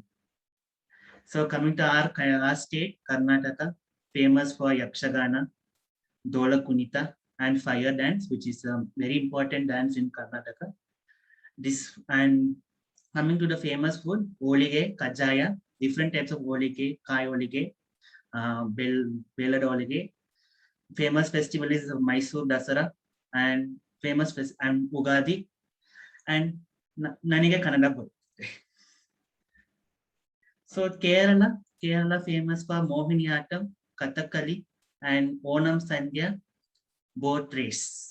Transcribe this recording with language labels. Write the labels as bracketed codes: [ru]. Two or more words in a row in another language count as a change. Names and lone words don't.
[en] So coming to our state, Karnataka, famous for Yakshagana, Dola Kunita, and fire dance, which is a very important dance in Karnataka. This and coming to the famous food, olige, kajaya, different types of olige, kai olige, belad olige. Famous festival is Mysore Dasara and famous and Ugadi and Naniga Kannada. So Kerala famous for Mohiniyattam, Kathakali and Onam Sandhya boat race.